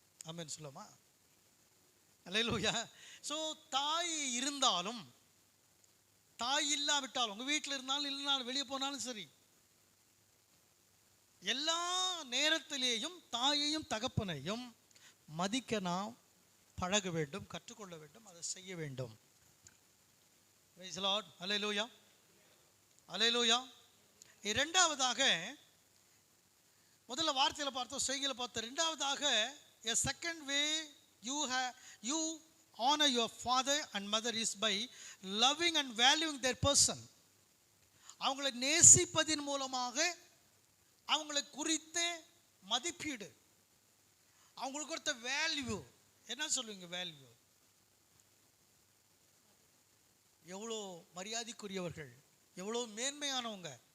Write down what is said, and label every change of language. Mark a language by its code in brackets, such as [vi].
[ta] ஆமென் சொல்லுமா? அல்லேலூயா. ஸோ தாய் இருந்தாலும் தாய் இல்லாவிட்டாலும், உங்கள் வீட்டில் இருந்தாலும் இல்லைனாலும் வெளியே போனாலும் சரி, எல்லா நேரத்திலேயும் தாயையும் தகப்பனையும் மதிக்க நாம் பழக வேண்டும், கற்றுக்கொள்ள வேண்டும், அதை செய்ய வேண்டும். [en] Praise the Lord. Hallelujah. Hallelujah. [ta] இரண்டாவதாக, முதல்ல வார்த்தையில் பார்த்தோம், செய்கையில் பார்த்தோம். இரண்டாவதாக, [en] a second way you honor your father and mother is by loving and valuing their person. [ta] அவங்களை நேசிப்பதின் மூலமாக அவங்களை குறித்த மதிப்பீடு, அவங்களுக்கு கொடுத்த வேல்யூ, என்ன சொல்லுவீங்க வேல்யூ? எவ்வளோ மரியாதைக்குரியவர்கள், எவ்வளோ மேன்மையானவங்க.